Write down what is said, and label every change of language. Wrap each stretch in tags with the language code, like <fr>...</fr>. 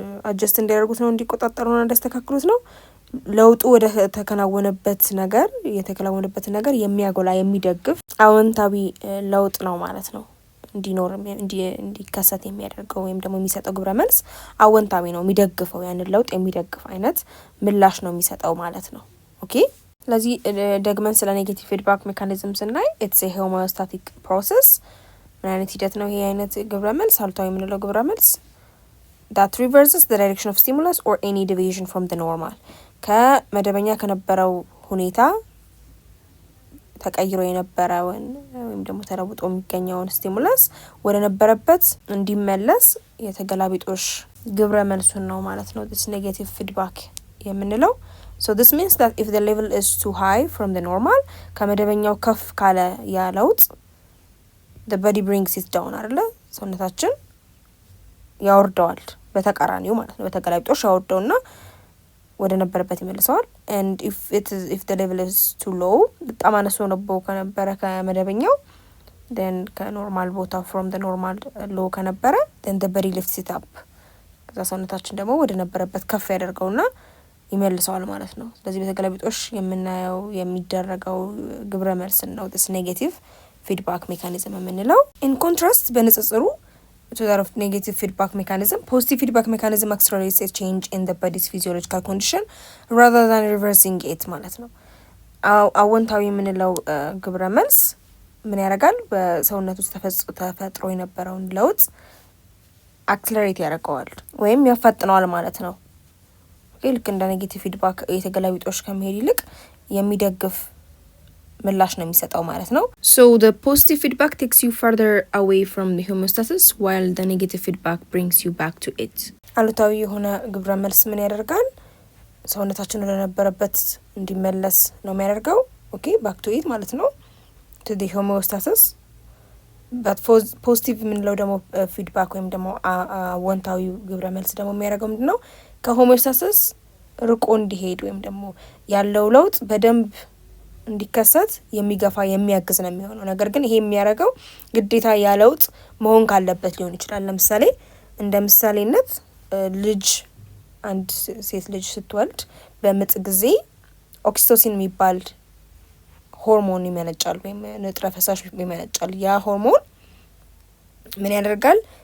<am>አጀስት እንዲያደርጉት ነው፣ እንዲቆጣጠሩና እንዲያስተካክሉት ነው። ለውጡ ወደ ተከናወነበት ነገር የተከናወነበትን ነገር የሚያጎላ የሚደግፍ አዎንታዊ ለውጥ ነው ማለት ነው። እንዲኖር እንዲከሰት የሚያደርገው ወይም ደግሞ የሚሰጠው ግብረ መልስ አዎንታዊ ነው፣ የሚደግፈው ያንን ለውጥ የሚደግፍ አይነት ምላሽ ነው የሚሰጠው ማለት ነው። ኦኬ ስለዚህ ደግመን ስለ ኔጌቲቭ ፊድባክ ሜካኒዝም ስናይ</am> <en>ኢትስ ኤ ሆሞስታቲክ ፕሮሰስ።</en> <am>ምን አይነት ሂደት ነው ይሄ አይነት ግብረ መልስ? አሉታዊ የምንለው ግብረ መልስ</am> <en>that reverses the direction of stimulus or any deviation from the normal</en> <am>ከመደበኛ ከነበረው ሁኔታ ተቀይሮ የነበረውን ወይም ደግሞ ተለውጦ የሚገኘውን ስቲሙለስ ወደ ነበረበት እንዲመለስ የተገላቢጦሽ ግብረ መልሱን ነው ማለት ነው</am> <en>this negative feedback የምንለው። so this means that if the level is too high from the normal</en> <am>ከመደበኛው ከፍ ካለ ያ ለውጥ</am> <en>the body brings it down አይደለ?</en> <am>ሰውነታችን ያወርደዋል በተቃራኒው ማለት ነው። በተገላቢጦሽ ያወርደውና ወደ ነበረበት ይመልሰዋል።</am> <en>and if the level is too low</en> <am>በጣም አነሱ ነው ከነበረ ከመደበኛው</am> <en>then</en> <am>ከኖርማል ቦታ</am> <en>from the normal low ከነበረ then the body lifts it up</en> <am>ከዛ ሰውነታችን ደግሞ ወደ ነበረበት ከፍ ያደርገውና ይመልሰዋል ማለት ነው። ስለዚህ በተገላቢጦሽ የምናየው የሚደረገው ግብረ መልስ ነው</am> <en>this negative feedback mechanism የምንለው። in contrast በንጽጽሩ to that of negative feedback mechanism, positive feedback mechanism accelerates a change in the body's physiological condition rather than reversing it</en> <am>ማለት ነው። አዎንታዊ የምንለው ግብረ መልስ ምን ያደርጋል? በሰውነት ውስጥ ተፈጥሮ የነበረውን ለውጥ አክሰለሬት ያደርገዋል ወይም ያፋጥነዋል ማለት ነው። ልክ እንደ ኔጌቲቭ ፊድባክ የተገላቢጦሽ ከመሄድ ይልቅ የሚደግፍ ምላሽ ነው የሚሰጠው ማለት ነው።</am> <en>so the positive feedback takes you further away from the homeostasis while the negative feedback brings you back to it።</en> <am>አሉታዊ የሆነ ግብረ መልስ ምን ያደርጋል? ሰውነታችን ወደ ነበረበት እንዲመለስ ነው የሚያደርገው። ኦኬ</am> <en>back to it</en> <am>ማለት ነው</am> <en>to the homeostasis but</en> <am>ፖዚቲቭ የምንለው ደግሞ ፊድባክ ወይም ደግሞ አዎንታዊ ግብረ መልስ ደግሞ የሚያደርገው ምንድን ነው? ከሆሞስታሲስ ርቆ እንዲሄድ ወይም ደግሞ ያለው ለውጥ በደንብ እንዲከሰት የሚገፋ የሚያግዝ ነው የሚሆነው። ነገር ግን ይሄ የሚያደርገው ግዴታ ያ ለውጥ መሆን ካለበት ሊሆን ይችላል። ለምሳሌ እንደ ምሳሌነት ልጅ አንድ ሴት ልጅ ስትወልድ በምጥ ጊዜ ኦክሲቶሲን የሚባል ሆርሞን ይመነጫል ወይም ንጥረ ፈሳሽ ይመነጫል። ያ ሆርሞን ምን ያደርጋል?</am>